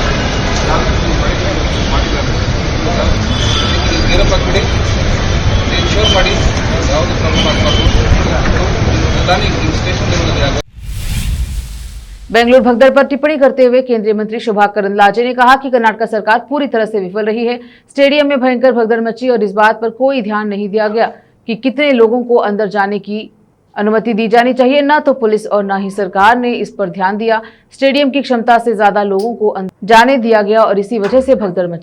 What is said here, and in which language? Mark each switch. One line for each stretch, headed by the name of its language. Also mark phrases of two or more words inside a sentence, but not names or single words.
Kannada: ಮಾಡಿದ್ದಾರೆ ಕ್ಲಿಯರ್ ಆಗಿಬಿಡಿ ಇನ್ಶೋರ್ ಮಾಡಿ ಯಾವುದೇ ಪ್ರಾಬ್ಲಮ್ ಆಗಬಾರ್ದು ಪ್ರಧಾನಿ
English: station level
Kannada: ಯಾರು।
Hindi: बेंगलुरु भगदड़ पर टिप्पणी करते हुए केंद्रीय मंत्री शोभा करंदलाजे ने कहा कि कर्नाटक सरकार पूरी तरह से विफल रही है। स्टेडियम में भयंकर भगदड़ मची और इस बात पर कोई ध्यान नहीं दिया गया कि कितने लोगों को अंदर जाने की अनुमति दी जानी चाहिए। न तो पुलिस और न ही सरकार ने इस पर ध्यान दिया। स्टेडियम की क्षमता से ज्यादा लोगों को जाने दिया गया और इसी वजह से भगदड़ मची।